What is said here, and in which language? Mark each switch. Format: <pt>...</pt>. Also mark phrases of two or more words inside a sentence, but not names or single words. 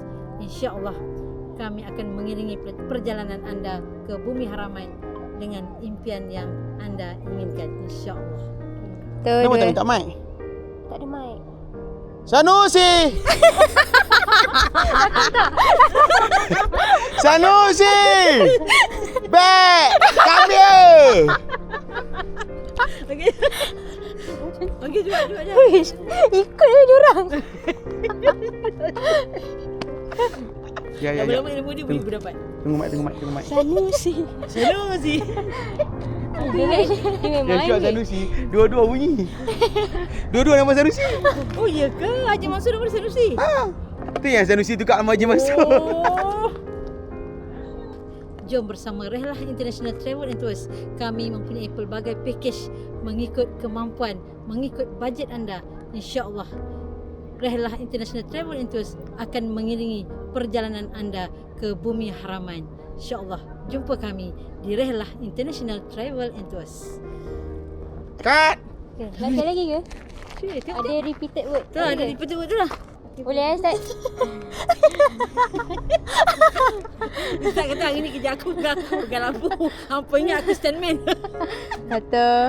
<ms>InsyaAllah kami akan mengiringi perjalanan anda ke Bumi Haramain dengan impian yang anda inginkan, insyaAllah. Kenapa tak minta mic? Tak ada mic. Sanusi! Sanusi!</ms> <en>Back! Come here!</en> <ms>Okey, cuba. Wish, ikut je diorang. Ya. Lama-lama ilmu dia boleh berdapat. Tunggu mic. Sanusi. Dia memang Dia Sanusi. Dua-dua bunyi. Dua-dua nama Sanusi. Oh ya ke? Haji Mansur nama dia Sanusi? Itu yang Sanusi tukar nama Haji Mansur. Oh. Jom bersama Rihlah International Travel and Tours. Kami mempunyai pelbagai pakej mengikut kemampuan, mengikut bajet anda. InsyaAllah Rihlah International Travel and Tours akan mengiringi perjalanan anda ke Bumi Haramain. InsyaAllah jumpa kami di Rihlah International Travel and Tours. Cut! Sekali lagi ke? Ada</ms> <en>repeated word.</en> <ms>Tu lah, ada</ms> <en>repeated word</en> <ms>tu lah. Boleh Ustaz? Ustaz kata hari ni kerja aku pegang lampu. Hampa ingat aku stuntman. Kata.</ms>